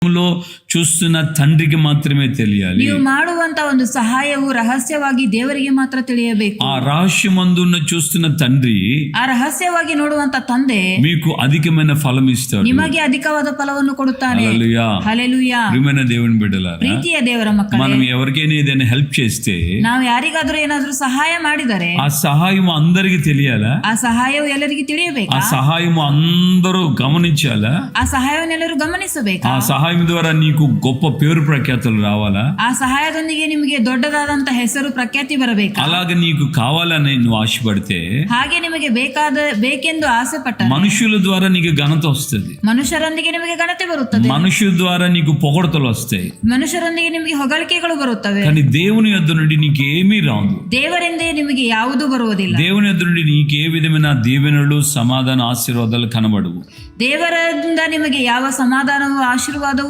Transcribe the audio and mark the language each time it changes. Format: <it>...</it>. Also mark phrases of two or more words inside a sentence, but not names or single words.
<te>లో చూస్తున్న తండ్రికి మాత్రమే తెలియాలి.</te> <kn>ನೀವು ಮಾಡುವಂತ ಒಂದು ಸಹಾಯವು ರಹಸ್ಯವಾಗಿ ದೇವರಿಗೆ ಮಾತ್ರ ತಿಳಿಯಬೇಕು.</kn> <te>ఆ రహస్యమందున్న చూస్తున్న తండ్రి</te> <kn>ಆ ರಹಸ್ಯವಾಗಿ ನೋಡುವಂತ ತಂದೆ</kn> <te>మీకు అధికమైన ఫలం ఇస్తాడు.</te> <kn>ನಿಮಗೆ ಅಧಿಕವಾದ ಫಲವನ್ನು ಕೊಡುತ್ತಾನೆ.</kn> <te>హల్లెలూయా.</te> <kn>ಹಲ್ಲೆಲೂಯಾ.</kn> <te>ప్రియమైన దేవుని బిడ్డలారా,</te> <kn>ಪ್ರೀತಿಯ ದೇವರ ಮಕ್ಕಳೇ,</kn> <te>మనం ఎవరికైనా ఏదైనా హెల్ప్ చేస్తే</te> <kn>ನಾವು ಯಾರಿಗಾದ್ರೂ ಏನಾದ್ರೂ ಸಹಾಯ ಮಾಡಿದರೆ</kn> <te>ఆ సహాయం అందరికి తెలియాలా?</te> <kn>ಆ ಸಹಾಯವು ಎಲ್ಲರಿಗೂ ತಿಳಿಯಬೇಕಾ?</kn> <te>ఆ సహాయం అందరూ గమనించాలా?</te> <kn>ಆ ಸಹಾಯವನ್ನು ಎಲ್ಲರೂ ಗಮನಿಸಬೇಕಾ?</kn> <te>ఆ సహాయం ద్వారా నీకు గొప్ప పేరు ప్రఖ్యాతులు రావాలా?</te> <kn>ಆ ಸಹಾಯದೊಂದಿಗೆ ನಿಮಗೆ ದೊಡ್ಡದಾದಂತ ಹೆಸರು ಪ್ರಖ್ಯಾತಿ ಬರಬೇಕಾ?</kn> <te>అలాగే నీకు కావాలని నువ్వు ఆశపడితే</te> <kn>ಹಾಗೆ ನಿಮಗೆ ಬೇಕೆಂದು ಆಸೆ ಪಟ್ಟ</kn> <te>మనుషుల ద్వారా నీకు ఘనత వస్తుంది.</te> <kn>ಮನುಷ್ಯರೊಂದಿಗೆ ನಿಮಗೆ ಘನತೆ ಬರುತ್ತದೆ.</kn> <te>మనుషుల ద్వారా నీకు పొగడతలు వస్తాయి.</te> <kn>ಮನುಷ್ಯರೊಂದಿಗೆ ನಿಮಗೆ ಹೊಗಳಿಕೆಗಳು ಬರುತ್ತವೆ.</kn> <te>కానీ దేవుని యొద్ద నుండి నీకు ఏమీ రాదు.</te> <kn>ದೇವರಿಂದೇ ನಿಮಗೆ ಯಾವುದೂ ಬರುವುದಿಲ್ಲ.</kn> <te>దేవుని యొద్ద నుండి నీకు ఏ విధమైన దీవెనలు, సమాధాన, ఆశీర్వాదాలు కనబడవు.</te> <kn>ದೇವರಿಂದ ನಿಮಗೆ ಯಾವ ಸಮಾಧಾನವೂ ಆಶೀರ್ವಾದವೂ</kn>